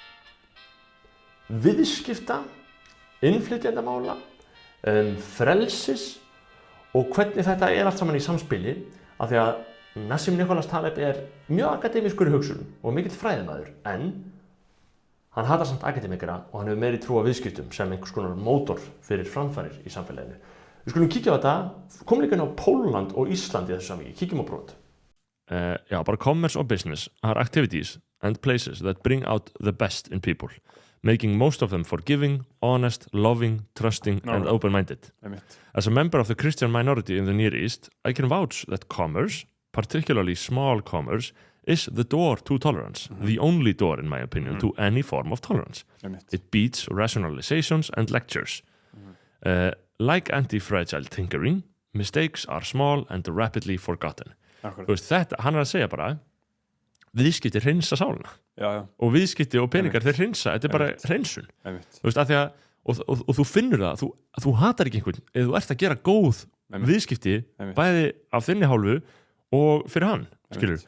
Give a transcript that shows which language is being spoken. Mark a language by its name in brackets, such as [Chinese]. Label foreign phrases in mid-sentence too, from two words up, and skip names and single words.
[Icelandic] viðskipta, innflytjendamála, frelsis og hvernig þetta er allt saman í samspili af því að Nassim Nicholas Taleb er mjög akademískur í hugsun og mikill fræðimaður en hann hatar samt akademikera og hann hefur meiri trú á viðskiptum sem einhvers konar mótor fyrir framfarir í samfélaginu. Við skulum kíkja á þetta, komum líka inn á Pólland og Ísland í þessu samvíki, kíkjum á brot. [English] Bara commerce or business are activities and places that bring out the best in people, making most of them forgiving, honest, loving, trusting and open-minded. As a member of the Christian minority in the Near East, I can vouch that commerce, particularly small commerce, is the door to tolerance, the only door, in my opinion, to any form of tolerance. It beats rationalizations and lectures. Like anti-fragile tinkering, mistakes are small and rapidly forgotten. [Icelandic] Þú veist, þetta, hann er að segja bara viðskipti hreinsa sálina og viðskipti og peningar þeir hreinsa, þetta er bara hreinsun. Þú veist, af því að og þú finnur það, þú hatar ekki einhvern eða þú ert að gera góð viðskipti bæði af þinni hálfu og fyrir hann, skilur.